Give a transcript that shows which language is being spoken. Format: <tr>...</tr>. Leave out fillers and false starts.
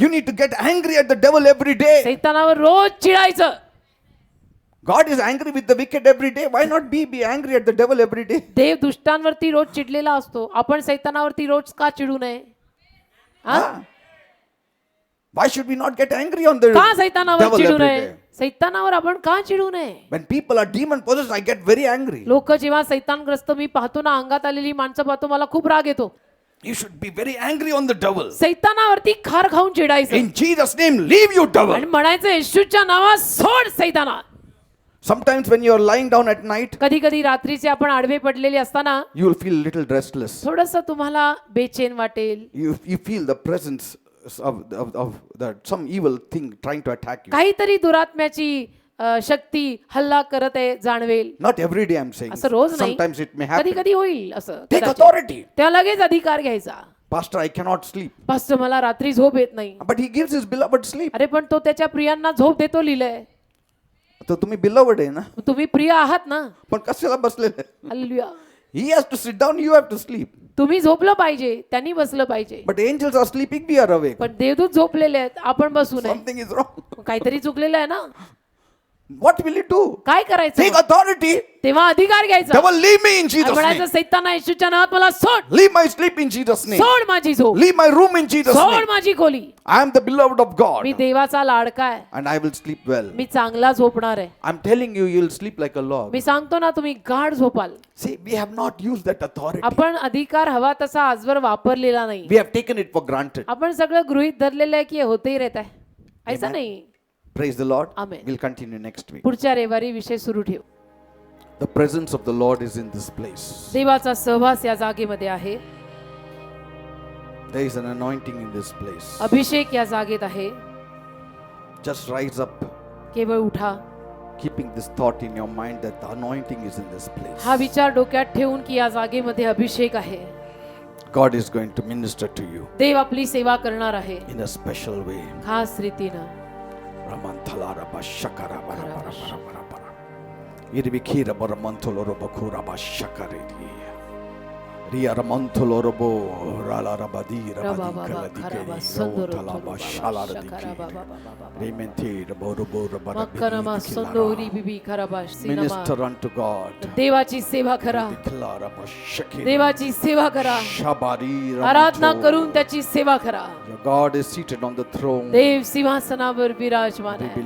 <en>You need to get angry at the devil every day.</en> <mr>सैतानावर rose चिडायचं.</mr> <en>God is angry with the wicked every day. Why not be angry at the devil every day?</en> <mr>देव दुष्टांवरती रोज चिडलेला असतो. आपण सैतानावरती रोज का चिडू नये. Ah.</mr> <en>Why should we not get angry on the</en> <mr>का सैतानावर</mr> <en>devil</en> <mr>चिडू</mr> <en>every</en> <mr>नये</mr> <en>day?</en> <mr>सैतानावर आपण का चिडू नये</mr> <en>When people are demon possessed, I get very angry.</en> <mr>लोक जेव्हा सैतानग्रस्त मी पाहतो ना अंगात आलेली माणसं पाहतो मला खूप राग येतो</mr> <en>You should be very angry on the devil.</en> <mr>सैतानावरती खार खाऊन चिडायचं</mr> <en>In Jesus' name, leave you devil.</en> <mr>आणि म्हणायचं येशूच्या नावात सोड सैताना</mr> <en>Sometimes when you are lying down at night,</en> <mr>कधी कधी रात्रीचे आपण आडवे पडलेले असताना</mr> <en>you will feel a little restless.</en> <mr>थोडस तुम्हाला बेचैन वाटेल</mr> <en>You feel the presence of that some evil thing trying to attack you.</en> <mr>काहीतरी दुरात्म्याची शक्ती हल्ला करत आहे जाणवेल</mr> <en>Not every day I'm saying.</en> <mr>असं रोज नाही</mr> <en>Sometimes it may</en> <mr>कधी</mr> <en>happen.</en> <mr>कधी होईल असं</mr> <en>Take</en> <mr>कदाचित.</mr> <en>authority.</en> <mr>तेव्हा लगेच अधिकार घ्यायचा</mr> <en>Pastor, I cannot sleep.</en> <mr>Pastor मला रात्री झोप येत नाही</mr> <en>But he gives his beloved sleep.</en> <mr>अरे पण तो त्याच्या प्रियांना झोप देतो लिहिलंय तर तुम्ही beloved आहे ना, तुम्ही प्रिय आहात ना पण कशाला बसलेले? Hallelujah</mr> <en>He has to sit down, you have to sleep.</en> <mr>तुम्ही झोपलं पाहिजे त्यांनी बसलं पाहिजे</mr> <en>But angels are sleeping, we are awake.</en> <mr>पण देवदूत झोपलेले आहेत आपण बसू नये</mr> <en>Something is wrong.</en> <mr>काहीतरी चुकलेलं आहे ना</mr> <en>What will you do?</en> <mr>काय करायचं</mr> <en>Take authority.</en> <mr>तेव्हा अधिकार घ्यायचा</mr> <en>Devil, leave me in</en> <mr>आणि</mr> <en>Jesus'</en> <mr>म्हणायचं</mr> <en>name.</en> <mr>सैताना येशूच्या नावात मला सोड</mr> <en>Leave my sleep in Jesus' name.</en> <mr>सोड माझी झोप</mr> <en>Leave my room in Jesus'</en> <mr>सोड</mr> <en>name.</en> <mr>माझी खोली</mr> <en>I am the beloved of God.</en> <mr>मी देवाचा लाडका आहे</mr> <en>And I will sleep well.</en> <mr>मी चांगला झोपणार आहे</mr> <en>I'm telling you, you'll sleep like a log.</en> <mr>मी सांगतो ना तुम्ही गाढ झोपाल</mr> <en>See, we have not used that authority.</en> <mr>आपण अधिकार हवा तसा आजवर वापरलेला नाही</mr> <en>We have taken it for granted.</en> <mr>आपण सगळं गृहीत धरलेलं आहे की हे</mr> <hi>होते रहता है ऐसा</hi> <mr>नाही</mr> <en>Praise the Lord. Amen. We'll continue next week.</en> <mr>पुढच्या रविवारी विषय सुरू ठेव</mr> <en>The presence of the Lord is in this place.</en> <mr>देवाचा सहवास या जागेमध्ये आहे</mr> <en>There is an anointing in this place.</en> <mr>अभिषेक या जागेत आहे</mr> <en>Just rise up,</en> <mr>केवळ उठा</mr> <en>keeping this thought in your mind that the anointing is in this place.</en> <mr>हा विचार डोक्यात ठेवून की या जागेमध्ये अभिषेक आहे</mr> <en>God is going to minister to you</en> <mr>देव आपली सेवा करणार आहे</mr> <en>in a special way.</en> <mr>खास रीतीनं Ramanthala raba shakara bara bara bara bara bara. Irvikira bara mantolo roba kura ba shakari. Ria ramantolo robo rala rabadi rabadi kaladike. Rotala ba shalaradi. Remente robo robo rabara. मक्करमा संदोरी बिबी खराबाश cinema</mr> <en>Minister unto God.</en> <mr>देवाची सेवा करा Declare ba shakiri. देवाची सेवा करा Shabari आराधना ramanto. करून त्याची सेवा करा</mr> <en>Your God is seated on the throne.</en> <mr>देव सिंहासनावर विराजमान आहे</mr>